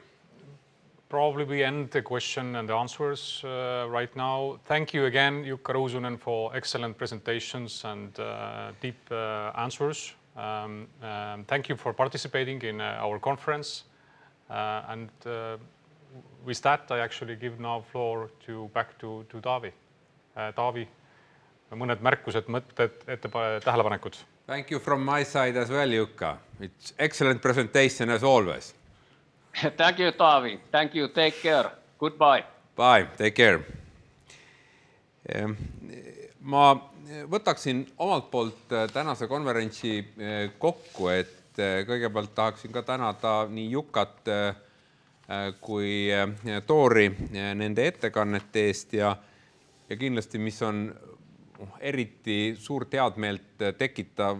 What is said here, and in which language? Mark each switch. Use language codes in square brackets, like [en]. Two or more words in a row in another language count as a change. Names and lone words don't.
[en] Probably we end the question and the answers right now. Thank you again, Jukka Ruusunen, for excellent presentations and deep answers. Thank you for participating in our conference. And with that, I actually give now floor back to Taavi. [et] Taavi, mõned märkused, mõtted, tähelepanekud. [en] Thank you from my side as well, Jukka. It's excellent presentation as always. Thank you, Taavi. Thank you. Take care. Goodbye. Bye. Take care. [et] Ma võtaksin omalt poolt tänase konverentsi kokku, et kõigepealt tahaksin ka tänada nii Jukat kui Toori nende ettekannete eest ja kindlasti, mis on eriti suurt headmeelt tekitav,